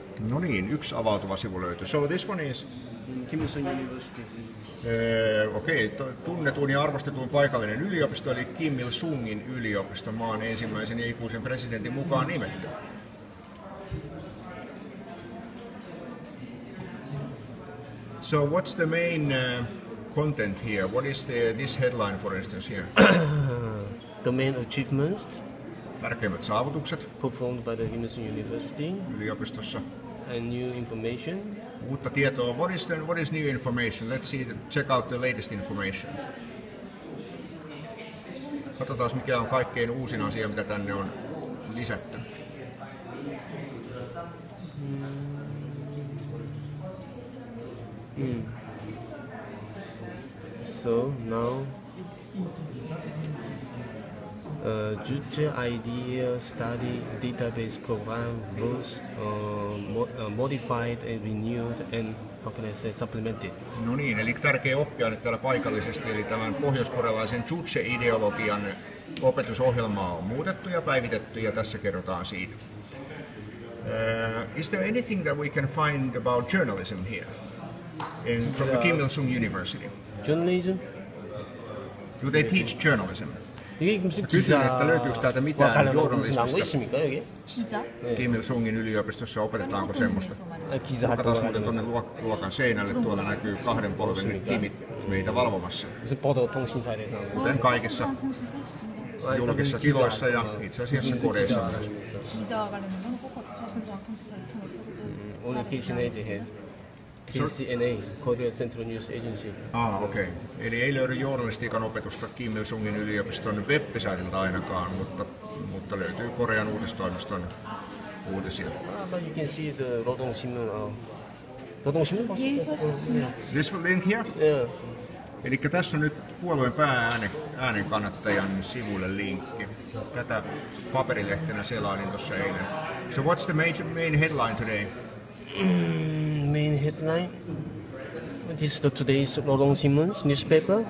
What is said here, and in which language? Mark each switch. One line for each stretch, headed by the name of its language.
Finnish: No niin, yksi avautuva sivu löytyy.
English: So this one is... Kim Il-sung University.
Finnish: Okei, tunnetun ja arvostetun paikallinen yliopisto eli Kim Il-sungin yliopisto, maan ensimmäisen ja ikuisen presidentin mukaan nimetty.
English: So what's the main content here? What is this headline for instance here? The main achievements
Finnish: Tärkeimmät saavutukset
English: performed by the Kim Il-sung University.
Finnish: Yliopistossa.
English: And new information.
Finnish: Uutta tietoa.
English: What is new information? Let's check out the latest information.
Finnish: Katsotaan mikä on kaikkein uusin asia, mitä tänne on lisätty.
English: So now Juche Idea Study Database Program was modified and renewed and how can I say supplemented.
Finnish: No niin, eli tärkeä oppia nyt täällä paikallisesti, eli tämän pohjoiskorealaisen Juche-ideologian opetusohjelmaa on muutettu ja päivitetty ja tässä kerrotaan siitä.
English: Is there anything that we can find about journalism here from the Kim Il-sung University? Journalism? Do they teach journalism?
Finnish: Kysyn, että löytyykö täältä mitään journalistista.
Korean: 기자?
Finnish: Kim Il-sungin yliopistossa opetetaanko semmoista? Katsotaan muuten tuonne luokan seinälle, tuolla näkyy kahden polven kimit meitä valvomassa. Kuten kaikissa julkisissa tiloissa ja itse asiassa kodeissa myös.
Korean: 기자 관련된 건 꼭 저승장 통신사를
English: Only KCNA, Korea Central News Agency.
Finnish: Okei. Eli ei löydy journalistiikan opetusta Kim Il-sungin yliopiston web-saitilta ainakaan, mutta löytyy Korean uutistoimiston uutisia.
English: But you can see the Rodong Sinmun. Rodong Sinmun? This link here? Yeah.
Finnish: Eli tässä on nyt puolueen päääänen kannattajan sivulle linkki. Tätä paperilehtenä selailin tuossa eilen.
English: So what's the main headline today? Main headline. This is the today's Rodong Sinmun's newspaper.